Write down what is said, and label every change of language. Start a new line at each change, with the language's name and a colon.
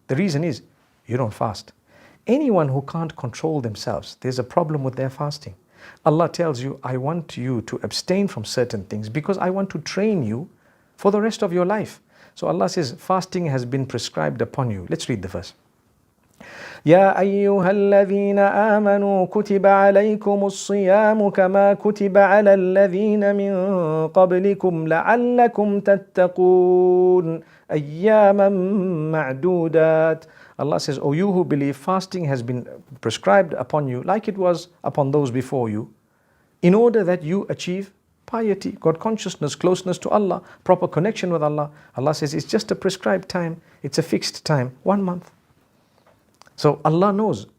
English: The reason is you don't fast. Anyone who can't control themselves, there's a problem with their fasting. Allah tells you, I want you to abstain from certain things because I want to train you for the rest of your life. So Allah says, fasting has been prescribed upon you. Let's read the verse.
Arabic: يا أيها الذين آمنوا كتب عليكم الصيام كما كتب على الذين من قبلكم لعلكم تتقون أياما معدودات.
English: Allah says, O you who believe, fasting has been prescribed upon you like it was upon those before you, in order that you achieve piety, God consciousness, closeness to Allah, proper connection with Allah. Allah says it's just a prescribed time, it's a fixed time, 1 month. So Allah knows.